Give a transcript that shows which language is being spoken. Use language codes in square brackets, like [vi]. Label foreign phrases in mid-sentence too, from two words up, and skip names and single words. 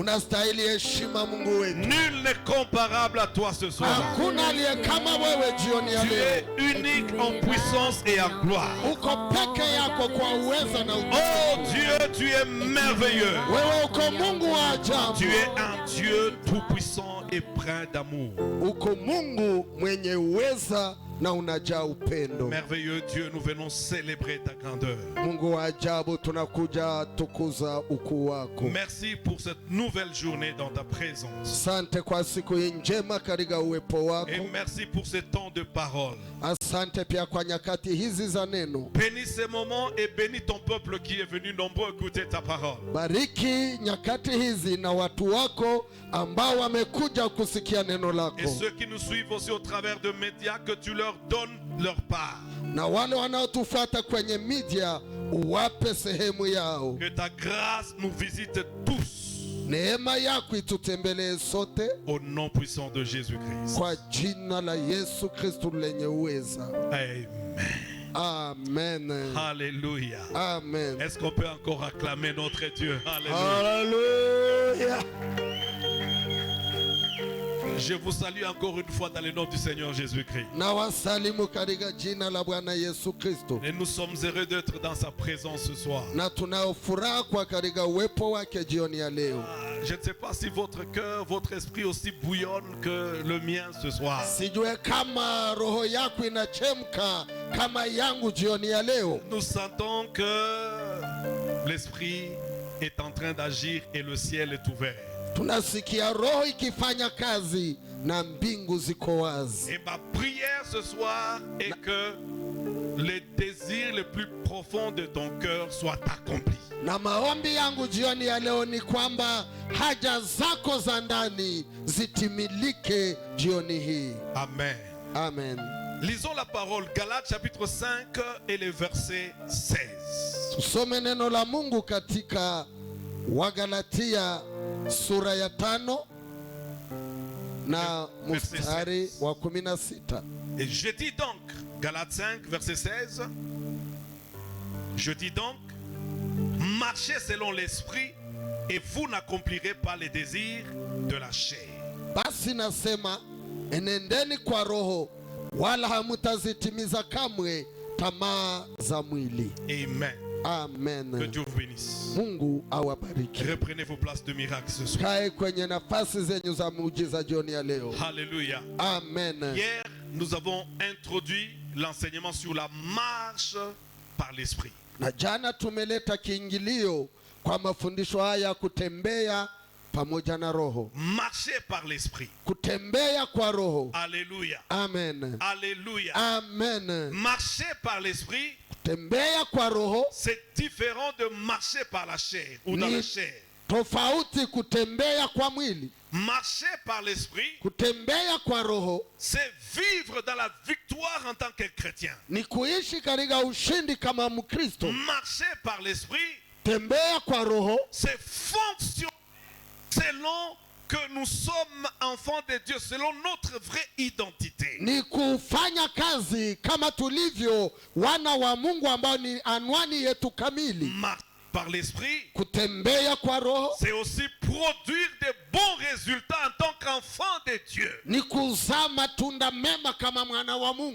[sw] Unastahili heshima Mungu wetu. [fr] Nul n'est comparable à toi ce soir. [sw] Hakuna aliye kama wewe jioni ya [fr] Tu [sw] leo. [fr] es unique en puissance et en gloire. [sw] Uko peke yako kwa uwezo na utukufu. [fr] Oh Dieu, tu es merveilleux. [sw] Wewe uko Mungu wa ajabu. [fr] Tu es un Dieu tout-puissant et plein d'amour. [sw] Uko Mungu mwenye uweza na unajaa upendo. [fr] Merveilleux Dieu, nous venons célébrer ta grandeur. [sw] Mungu wa ajabu, tunakuja tukuza ukuu wako. [fr] Merci pour cette nouvelle journée dans ta présence. [sw] Asante kwa siku hii njema katika uwepo wako. [fr] Et merci pour ce temps de parole. [sw] Asante pia kwa nyakati hizi za neno. [fr] Bénis ces moments et bénis ton peuple qui est venu nombreux écouter ta parole. [sw] Bariki nyakati hizi na watu wako ambao wamekuja kusikia neno lako. [fr] Et ceux qui nous suivent aussi au travers de médias, que tu leur donnes leur part. [sw] Na wale wanaotufuata kwenye media uwape sehemu yao. [fr] Que ta grâce nous visite tous. [sw] Neema yako itutembelee sote. [fr] Au nom puissant de Jésus-Christ. [sw] Kwa jina la Yesu Kristo lenye uweza. Amen. Amen. [fr] Alléluia. [sw] Amen. [fr] Est-ce qu'on peut encore acclamer notre Dieu? Alléluia. [sw] Hallelujah. [fr] Je vous salue encore une fois dans le nom du Seigneur Jésus-Christ. [sw] Na wasalimu katika jina la Bwana Yesu Kristo. [fr] Et nous sommes heureux d'être dans sa présence ce soir. [sw] Na tunao furaha kwa katika uwepo wake jioni ya leo. [fr] Je ne sais pas si votre cœur, votre esprit aussi bouillonne que le mien ce soir. [sw] Sijue kama roho yako inachemka kama yangu jioni ya leo. [fr] Nous sentons que l'esprit est en train d'agir et le ciel est ouvert. [sw] Tunasikia roho ikifanya kazi na mbingu ziko wazi. [fr] Et ma prière ce soir est que les désirs les plus profonds de ton cœur soient accomplis. [sw] Na maombi yangu jioni ya leo ni kwamba haja zako za ndani zitimilike jioni hii. Amen. Amen. [fr] Lisons la parole, Galates chapitre 5 et le verset 16. [sw] Tusome neno la Mungu katika Wagalatia sura ya 5 na mstari wa 16. [fr] Et je dis donc, Galates 5 verset 16, je dis donc, marchez selon l'esprit et vous n'accomplirez pas les désirs de la chair. [sw] Basi nasema enendeni kwa roho wala hamutazitimiza kamwe tamaa za mwili. Amen. Amen. [fr] Que Dieu vous bénisse. [sw] Mungu awabariki. [fr] Reprenez vos places de miracle ce soir. [sw] Kae kwenye nafasi zenyu za muujiza jioni ya leo. [fr] Alléluia. [sw] Amen. [fr] Hier, nous avons introduit l'enseignement sur la marche par l'esprit. [sw] Na jana tumeleta kiingilio kwa mafundisho haya kutembea pamoja na roho. [fr] Marcher par l'esprit. [sw] Kutembea kwa roho. [fr] Alléluia. [sw] Amen. [fr] Alléluia. [sw] Amen. [fr] Marcher par l'esprit, [sw] Kutembea kwa roho [fr] c'est différent de marcher par la chair ou dans la chair. [sw] Tofauti kutembea kwa mwili. [fr] Marcher par l'esprit, [sw] Kutembea kwa roho [fr] c'est vivre dans la victoire en tant que chrétien. [sw] ni kuishi katika ushindi kama Mkristo. [fr] Marcher par l'esprit, [sw] Tembea kwa roho [fr] c'est fonctionner selon que nous sommes enfants de Dieu, selon notre vraie identité. [sw] ni kufanya kazi kama tulivyo wana wa Mungu ambao ni anwani yetu kamili. [fr] Marcher par l'esprit, [sw] Kutembea kwa roho [fr] c'est aussi produire de bons résultats en tant qu'enfant de Dieu. [sw] ni kuzaa matunda mema kama mwana wa Mungu.